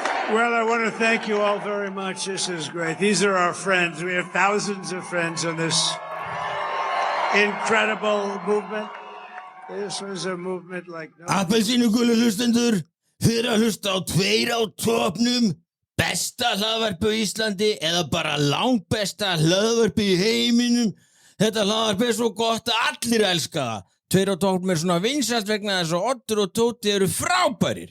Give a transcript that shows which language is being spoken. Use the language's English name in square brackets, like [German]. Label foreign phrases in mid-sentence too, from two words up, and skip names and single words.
[English] Well, I want to thank you all very much. This is great. These are our friends. We have thousands of friends on this incredible movement. This was a movement like no. [Icelandic] Appelsínugulu hlustendur, fyrir að hlusta á Tveir á topnum, besta hlaðvarp á Íslandi eða bara langbesta hlaðvarp í heiminum. Þetta hlaðvarp er svo gott að allir elska það. Tveir á topnum er svona vinsælt vegna þess að Oddur og Tóti eru frábærir.